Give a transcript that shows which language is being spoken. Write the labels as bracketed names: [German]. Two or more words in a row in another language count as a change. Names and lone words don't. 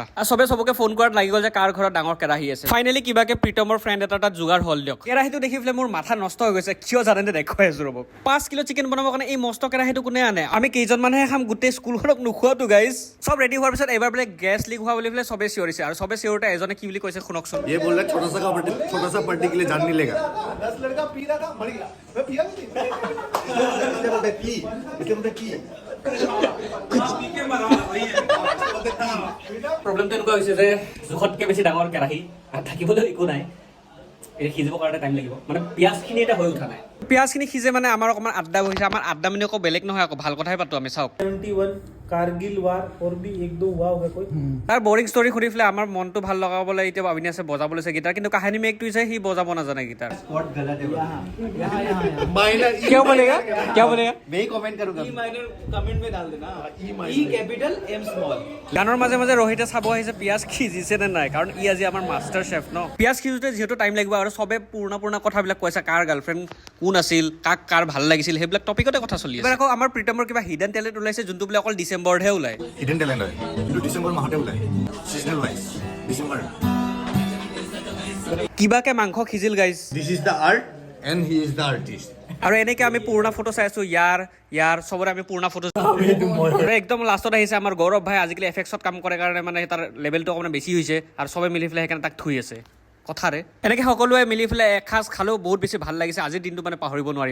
[Assamese] আৰু চবে চবকে ফোন কৰাত লাগি গ'ল যে কাৰ ঘৰত ডাঙৰ কেৰাহী আছে। ফাইনেলি কিবাকে প্ৰীতমৰ ফ্ৰেণ্ড এটা তাত যোগাৰ হ'ল দিয়ক। কেৰাহীটো দেখি পেলাই মোৰ মাথা নষ্ট হৈ গৈছে, কিয় জানে দেখুৱাই আছো ৰ'ব। 5 কিলো চিকেন বনাবৰ কাৰণে এই মস্ত কেৰাহীটো কোনে আনে? আমি কেইজন মানুহে খাম, গোটেই স্কুলখনক নোখোৱাতো গাইজ। চব ৰেডি হোৱাৰ পিছত এইবাৰ বোলে [English] gas leak [Assamese] হোৱা বুলি পেলাই চবে চিঞৰিছে, আৰু চবে চিঞৰোতে এজনে কি বুলি কৈছে শুনকচোন। [Hindi] ये बोल रहा है छोटा सा पार्टी के लिए जान नहीं लेगा। 10 लड़का पी रहा था मर गया मैं पिया नहीं [Assamese] প্ৰব্লেমটো এনেকুৱা হৈছে যে জোখতকৈ বেছি ডাঙৰ কেৰাহী আৰু থাকিবলৈ একো নাই, এই সিজিবৰ কাৰণে টাইম লাগিব, মানে পিঁয়াজখিনি এটা হৈ উঠা নাই। পিঁয়াজখিনি সিজে মানে আমাৰ অকণমান আড্ডা বহিছে। আমাৰ আড্ডা মানে আকৌ বেলেগ নহয়, আকৌ ভাল কথাই পাতো আমি। চাওক [Hindi] 71 कारगिल वार और भी 1-2 हुआ होगा कोई। [Assamese] তাৰ [English] boring story [Assamese] শুনি পেলাই আমাৰ মনটো ভাল লগাবলৈ এতিয়া অবিনাশে বজাব লৈছে গীটাৰ, কিন্তু কাহিনী মেকটো হৈছে সি বজাব নাজানে গীটাৰ। [Hindi] माइनर क्या बोलेगा क्या बोलेगा? मैं ही कमेंट करूंगा। ई [English] minor comment [Hindi] में डाल देना। [English] E capital M small. [Assamese] গানৰ মাজে মাজে ৰোহিতে চাব আহিছে পিঁয়াজ সিজিছে নে নাই, কাৰণ ই আজি আমাৰ মাষ্টাৰ চেফ ন। পিঁয়াজ সিজোতে যিহেতু টাইম লাগিব, আৰু চবে পুৰণা কথাবিলাক কৈছে, কাৰ গাৰ্লফ্ৰেণ্ড কোন আছিল, কাক কাৰ ভাল লাগিছিল, সেইবিলাক টপিকতে কথা চলি আছে। আকৌ আমাৰ প্ৰীতমৰ কিবা [English] hidden talent [Assamese] ওলাইছে, যোনটো বোলে অকল ডিচেম্বৰতহে ওলায়। [English] hidden talent [Assamese] है কিন্তু ডিসেম্বৰ মাহতে ওলাই [English] seasonal wise [Assamese] ডিসেম্বৰ। কিবাকে মাংস সিজিল গাইজ, [English] This is the art and he is the artist. [Assamese] আৰু এনেকে আমি পুৰণা ফটো চাই আছো, ইয়াৰ চবৰে আমি পুৰণা ফটো একদম লাষ্টত আহিছে আমাৰ গৌৰৱ ভাই। আজিকালি এফেক্সত কাম কৰে কাৰণে মানে তাৰ লেভেলটো অকণমান বেছি হৈছে, আৰু চবে মিলি পেলাই সেইকাৰণে তাক থুই আছে কথাৰে। এনেকে সকলোৱে মিলি পেলাই এসাঁজ খালেও বহুত বেছি ভাল লাগিছে। আজিৰ দিনটো মানে পাহৰিব নোৱাৰিম।